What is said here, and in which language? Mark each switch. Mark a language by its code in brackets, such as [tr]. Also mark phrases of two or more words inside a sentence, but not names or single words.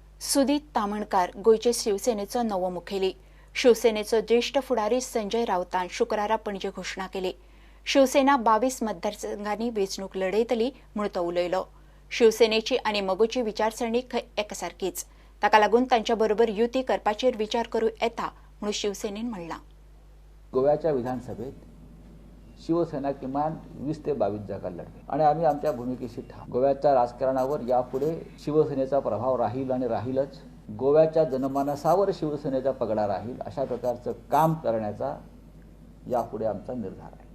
[kok] सुदीत तामणकार गोयचे शिवसेनेचो नवो मुखेली। शिवसेनेचो ज्येष्ठ फुडारी संजय राउतान शुक्रारा पणजे घोषणा केली। शिवसेना 22 मतदारसंघांनी वेंचणूक लढयतली म्हूण तो उलयलो। शिवसेनेची आनी मगोची विचारसरणी खंय एकसारकीच, ताका लागून तांच्या बरोबर युती करपाचेर विचार करूं येता म्हूण शिवसेनेन म्हणलां। [mr] गोव्याच्या विधानसभेत शिवसेना किमान 20 ते 22 जागा लढवेल आणि आम्ही आमच्या भूमिकेशी ठाम। गोव्याच्या राजकारणावर यापुढे शिवसेनेचा प्रभाव राहील आणि राहीलच। गोव्याच्या जनमानसावर शिवसेनेचा पगडा राहील अशा प्रकारचं काम करण्याचा यापुढे आमचा निर्धार आहे।